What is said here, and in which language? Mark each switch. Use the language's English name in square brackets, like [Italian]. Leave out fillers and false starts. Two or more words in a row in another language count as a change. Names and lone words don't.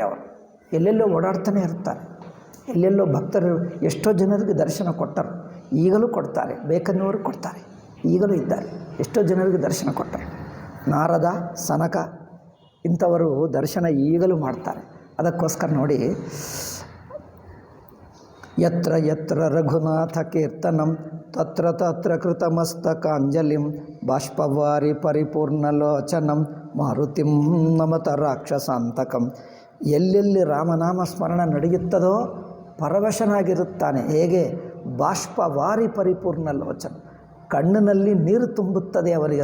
[Kannada] ಅವರು ಎಲ್ಲೆಲ್ಲೋ ಓಡಾಡ್ತಾನೆ ಇರ್ತಾರೆ. ಎಲ್ಲೆಲ್ಲೋ ಭಕ್ತರು ಎಷ್ಟೋ ಜನರಿಗೆ ದರ್ಶನ ಕೊಟ್ಟರು, ಈಗಲೂ ಕೊಡ್ತಾರೆ. ಬೇಕನ್ನುವರು ಕೊಡ್ತಾರೆ, ಈಗಲೂ ಇದ್ದಾರೆ. ಎಷ್ಟೋ ಜನರಿಗೆ ದರ್ಶನ ಕೊಟ್ಟರು. ನಾರದ, ಸನಕ ಇಂಥವರು ದರ್ಶನ ಈಗಲೂ ಮಾಡ್ತಾರೆ. ಅದಕ್ಕೋಸ್ಕರ ನೋಡಿ, [Sanskrit] ಯತ್ರ ಯತ್ರ ರಘುನಾಥ ಕೀರ್ತನಂ ತತ್ರ ತತ್ರ ಕೃತಮಸ್ತಕಾಂಜಲಿಂ ಬಾಷ್ಪವಾರಿ ಪರಿಪೂರ್ಣಲೋಚನಂ ಮಾರುತಿಂ ನಮತ ರಾಕ್ಷಸಾಂತಕಂ. [Kannada] ಎಲ್ಲೆಲ್ಲಿ ರಾಮನಾಮ ಸ್ಮರಣ ನಡೆಯುತ್ತದೋ ಪರವಶನಾಗಿರುತ್ತಾನೆ. ಹೇಗೆ? [Sanskrit] ಬಾಷ್ಪವಾರಿ ಪರಿಪೂರ್ಣ ಲೋಚನ, [Kannada] ಕಣ್ಣಿನಲ್ಲಿ ನೀರು ತುಂಬುತ್ತದೆ ಅವರಿಗೆ.